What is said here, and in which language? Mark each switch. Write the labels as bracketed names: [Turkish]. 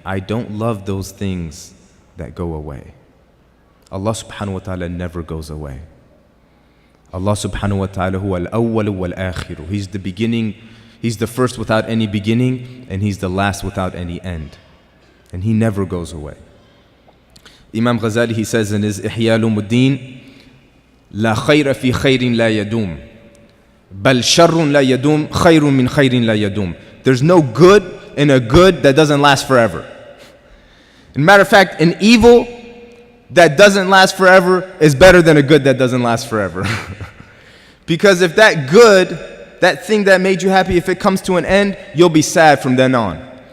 [English] I don't love those things that go away. Allah subhanahu wa ta'ala never goes away. Allah subhanahu wa ta'ala [Arabic] huwa al-awwal wal-akhiru. [English] He's the beginning, He's the first without any beginning, and He's the last without any end. And He never goes away. Imam Ghazali, he says in his Ihya Ulumuddin, [Arabic] لا خير في خير لا يدوم بل شر لا يدوم خير من خير لا يدوم. [English] There's no good in a good that doesn't last forever. As a matter of fact, an evil that doesn't last forever is better than a good that doesn't last forever. Because if that good, that thing that made you happy, if it comes to an end, you'll be sad from then on.